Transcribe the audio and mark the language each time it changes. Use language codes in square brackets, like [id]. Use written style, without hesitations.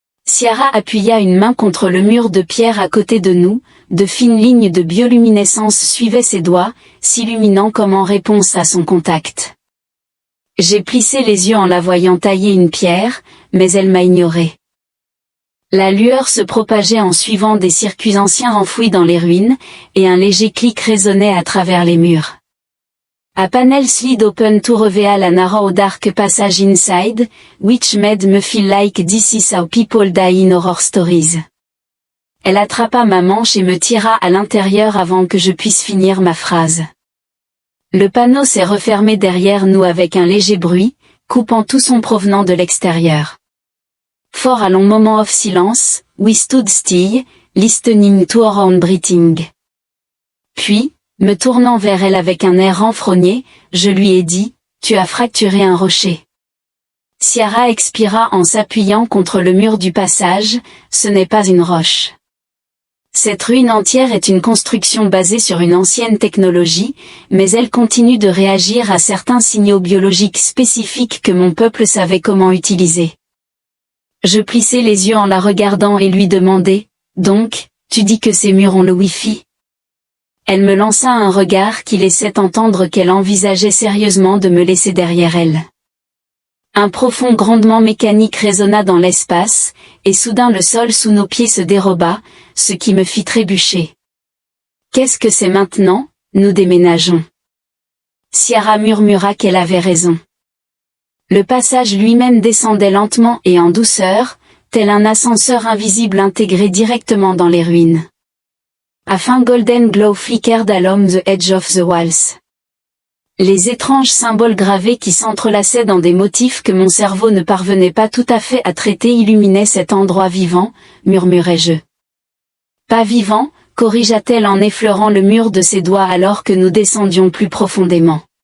[fr] Ciara appuya une main contre le mur de pierre à côté de nous, de fines lignes de bioluminescence suivaient ses doigts, s'illuminant comme en réponse à son contact. J'ai plissé les yeux en la voyant tailler une pierre, mais elle m'a ignoré. La lueur se propageait en suivant des circuits anciens enfouis dans les ruines, et un léger clic résonnait à travers les murs. [en] A panel slid open to reveal a narrow dark passage inside, which made me feel like this is how people die in horror stories. [fr] Elle attrapa ma manche et me tira à l'intérieur avant que je puisse finir ma phrase. Le panneau s'est refermé derrière nous avec un léger bruit, coupant tout son provenant de l'extérieur. [en] For a long moment of silence, we stood still, listening to our own breathing. [fr] Puis, me tournant vers elle avec un air renfrogné, je lui ai dit, « Tu as fracturé un rocher. » Ciara expira en s'appuyant contre le mur du passage, « Ce n'est pas une roche. » Cette ruine entière est une construction basée sur une ancienne technologie, mais elle continue de réagir à certains signaux biologiques spécifiques que mon peuple savait comment utiliser. Je plissai les yeux en la regardant et lui demandai, « Donc, tu dis que ces murs ont le Wi-Fi ?» Elle me lança un regard qui laissait entendre qu'elle envisageait sérieusement de me laisser derrière elle. Un profond grondement mécanique résonna dans l'espace, et soudain le sol sous nos pieds se déroba, ce qui me fit trébucher. « Qu'est-ce que c'est maintenant ? Nous déménageons. » Ciara murmura qu'elle avait raison. Le passage lui-même descendait lentement et en douceur, tel un ascenseur invisible intégré directement dans les ruines. [en] A faint golden glow flickered along the edge of the walls. [fr] Les étranges symboles gravés qui s'entrelaçaient dans des motifs que mon cerveau ne parvenait pas tout à fait à traiter illuminaient cet endroit vivant, murmurai-je. Pas vivant, corrigea-t-elle en effleurant le mur de ses doigts alors que nous descendions plus profondément.